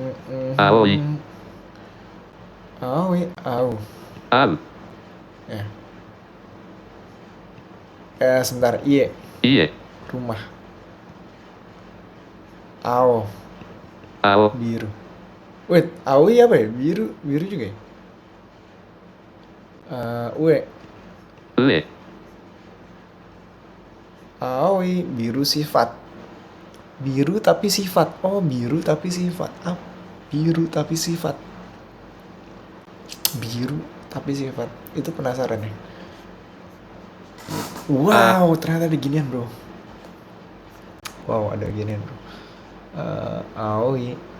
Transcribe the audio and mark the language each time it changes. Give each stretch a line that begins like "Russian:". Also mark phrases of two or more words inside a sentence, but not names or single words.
Indonesian: Aoi. Au. Au. Ya. Sebentar. Iye. Ie. Rumah. Ao. Ao. Biru. Wait, aoi apa ya? Biru juga ya? Ue. Ue. Aoi. Biru sifat. Biru tapi sifat. Oh, biru tapi sifat. Biru tapi sifat. Biru tapi sifat. Itu penasaran ya? Wow, ternyata ada ginian bro. Wow, ada ginian bro. Aoi.